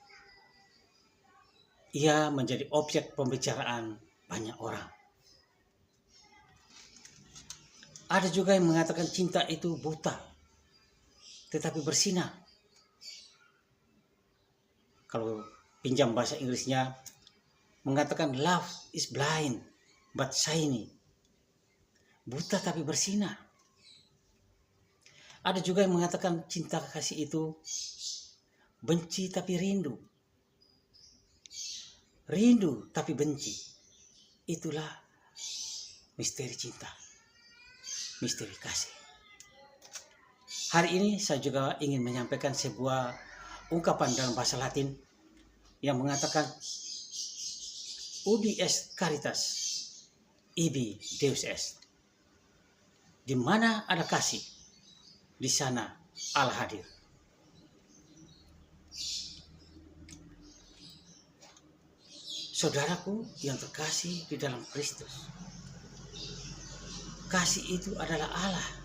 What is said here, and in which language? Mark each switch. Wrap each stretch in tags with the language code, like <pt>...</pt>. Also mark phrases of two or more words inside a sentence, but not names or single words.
<id>Ia menjadi objek pembicaraan banyak orang. Ada juga yang mengatakan cinta itu buta, tetapi bersinar. Kalau pinjam bahasa Inggrisnya, mengatakan</id> <en>love is blind but shiny.</en> <id>Buta tapi bersinar. Ada juga yang mengatakan cinta kasih itu benci tapi rindu. Rindu tapi benci. Itulah misteri cinta. Misteri kasih. Hari ini saya juga ingin menyampaikan sebuah ungkapan dalam bahasa Latin yang mengatakan</id> <la>ubi est caritas, ibi Deus est.</la> <id>Di mana ada kasih, di sana Allah hadir. Saudaraku yang terkasih di dalam Kristus, kasih itu adalah Allah.</id>